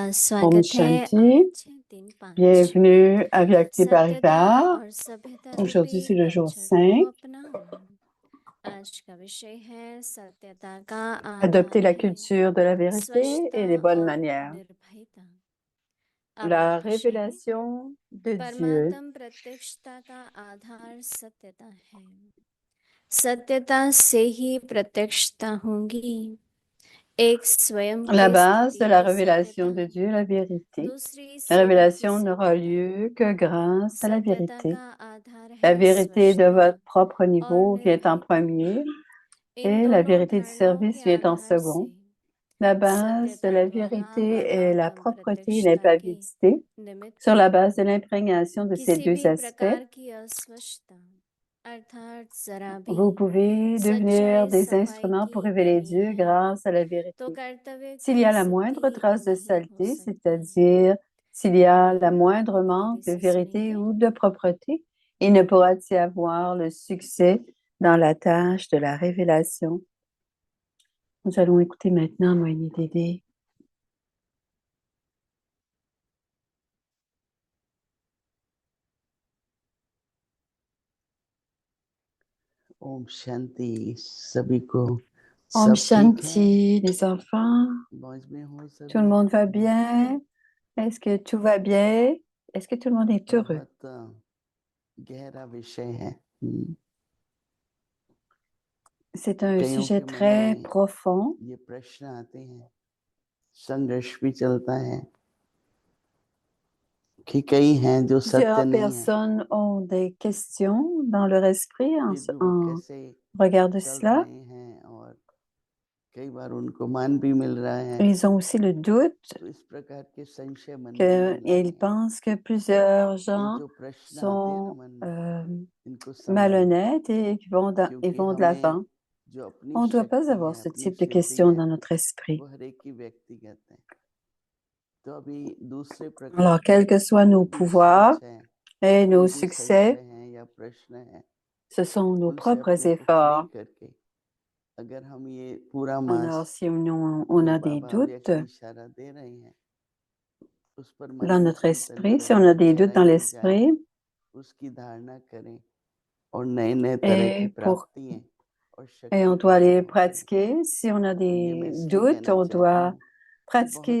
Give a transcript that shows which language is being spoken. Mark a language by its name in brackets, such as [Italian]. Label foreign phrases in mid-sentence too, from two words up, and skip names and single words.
[Hindi] Om स्वागत है। Shanti. आज दिन 5 [French] Bienvenue à Vyakti [Hindi] सत्यता Parivar. और सभ्यता [French] Aujourd'hui, [Hindi] रूपी [French] c'est le jour [Hindi] कल्चर को 5. अपनाओ। आज का विषय है सत्यता का [French] Adopter la [Hindi] आधार है [French] culture de la vérité [Hindi] स्वच्छता [French] et les bonnes [Hindi] और [French] manières. [Hindi] निर्भयता। [French] La [Hindi] अब विषय है [French] révélation de Dieu. [Hindi] परमात्म प्रत्यक्षता का आधार सत्यता है। सत्यता से ही प्रत्यक्षता होगी। एक स्वयं [French] La [Hindi] की [French] base de la [Hindi] स्थिति [French] révélation [Hindi] सत्यता [French] de Dieu, la vérité. [Hindi] दूसरी [French] La [Hindi] सेवा की [French] révélation n'aura [Hindi] सत्यता [French] lieu que grâce à la [Hindi] सत्यता [French] vérité. [Hindi] का आधार [French] La [Hindi] है [French] vérité de [Hindi] स्वच्छता [French] votre propre [Hindi] और [French] niveau vient en [Hindi] निर्भयता। [French] premier [Hindi] इन [French] et la [Hindi] दोनों [French] vérité du [Hindi] धारणाओं [French] service [Hindi] के [French] vient en [Hindi] आधार से [French] second. La base de [Hindi] सत्यता [French] la [Hindi] द्वारा [French] vérité et la [Hindi] परमात्म [French] propreté et [Hindi] प्रत्यक्षता के [French] l'impabilité [Hindi] निमित्त [French] sur la base de l'imprégnation de ces [Hindi] किसी [French] deux [Hindi] भी [French] aspects. [Hindi] प्रकार की अस्वच्छता अर्थात जरा भी [French] Vous pouvez devenir [Hindi] सच्चाई [French] des [Hindi] सफाई [French] instruments pour [Hindi] की [French] révéler [Hindi] कमी [French] Dieu [Hindi] है [French] grâce à la [Hindi] तो [French] vérité. [Hindi] कर्तव्य [French] S'il y a [Hindi] की [French] la [Hindi] सिद्धि [French] moindre trace de [Hindi] नहीं हो [French] saleté, [Hindi] सकती। [French] c'est-à-dire s'il y a la moindre [Hindi] आइए [French] manque [Hindi] धीरे [French] de [Hindi] से [French] vérité [Hindi] सुनेंगे। [French] ou de propreté, il ne pourra y avoir le succès dans la tâche de la révélation. Nous allons écouter maintenant Moïni Dédé. [Hindi] ओम शांति सभी को। Om सब ठीक है? Shanti, [French] les enfants. [Hindi] मौज में हो सभी? [French] Tout le monde va bien? Est-ce que tout va bien? Est-ce que tout le monde est heureux? [Hindi] बहुत गहरा विषय है। [French] C'est un [Hindi] कईयों [French] sujet [Hindi] के मन [French] très [Hindi] में [French] profond. [Hindi] ये प्रश्न आते हैं, संघर्ष भी चलता है कि कई हैं जो सत्य [French] Plusieurs [Hindi] नहीं है। [French] personnes ont des questions dans leur esprit [Hindi] फिर भी वो [French] en [Hindi] कैसे [French] regard de [Hindi] चल [French] cela. [Hindi] रहे हैं और कई बार उनको मान भी मिल रहा है। [French] Ils ont aussi le doute [Hindi] तो इस प्रकार के संशय मन में बन रहे [French] qu'ils [Hindi] हैं। [French] pensent que plusieurs [Hindi] ये [French] gens [Hindi] जो प्रश्न आते हैं ना [French] sont [Hindi] मन में, इनको संभालो, [French] malhonnêtes et qu'ils vont, ils [Hindi] क्योंकि [French] vont de [Hindi] हमें [French] l'avant. [Hindi] जो अपनी [French] On ne doit pas [Hindi] शक्ति [French] avoir [Hindi] है, [French] ce [Hindi] अपनी [French] type de [Hindi] सिद्धि [French] questions [Hindi] है, [French] dans notre esprit. [Hindi] वो हर एक की व्यक्तिगत है। तो अभी दूसरे प्रकार [French] Alors, quels que soient nos [Hindi] भी [French] pouvoirs [Hindi] सोच है, [French] et [Hindi] कोई [French] nos [Hindi] भी [French] succès, [Hindi] संशय है या प्रश्न है, [French] ce sont nos [Hindi] उनसे [French] propres [Hindi] अपने को फ्री [French] efforts. [Hindi] करके अगर हम ये पूरा [French] Alors, [Hindi] मास [French] si on [Hindi] जो [French] a des [Hindi] बाबा [French] doutes [Hindi] व्यक्ति इशारा दे रहे हैं, उस पर मन [French] dans [Hindi] में [French] notre [Hindi] चिंतन [French] esprit, si on [Hindi] करें, [French] a des doutes dans [Hindi] गहराई में जाएं, [French] l'esprit, [Hindi] उसकी धारणा करें और नए नए तरह की [French] et, [Hindi] प्राप्तियां और [French] et [Hindi] शक्ति [French] on doit [Hindi] पैदा [French] les [Hindi] हो करें। [French] pratiquer. Si on a [Hindi] और ये मैं [French] des [Hindi] इसलिए [French] doutes, [Hindi] कहना [French] on [Hindi] चाहता [French] doit [Hindi] हूँ कि [French] pratiquer